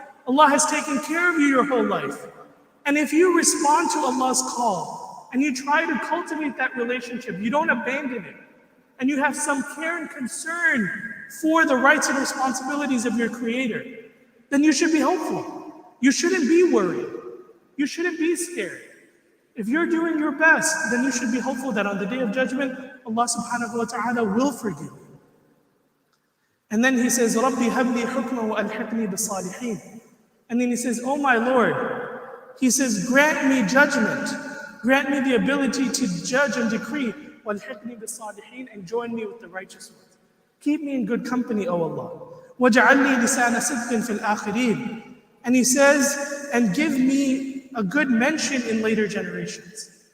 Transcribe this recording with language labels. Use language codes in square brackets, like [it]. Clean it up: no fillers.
[en] Allah has taken care of you your whole life. And if you respond to Allah's call and you try to cultivate that relationship, you don't abandon it, and you have some care and concern for the rights and responsibilities of your Creator, then you should be hopeful. You shouldn't be worried. You shouldn't be scared. If you're doing your best, then you should be hopeful that on the Day of Judgment, Allah subhanahu wa ta'ala will forgive you. And then he says, [ar] رَبِّ هَبْ لِي حُكْمًا وَأَلْحِقْنِي بِالصَّالِحِينَ. [en] And then he says, oh my Lord, he says, grant me judgment. Grant me the ability to judge and decree. [ar] وَالْحِقْنِي بِالصَّالِحِينَ. [en] And join me with the righteous ones. Keep me in good company, O Allah. [ar] وَاجْعَلْ لِي لِسَانَ صِدْقٍ فِي الْآخِرِينَ. [en] And he says, and give me a good mention in later generations.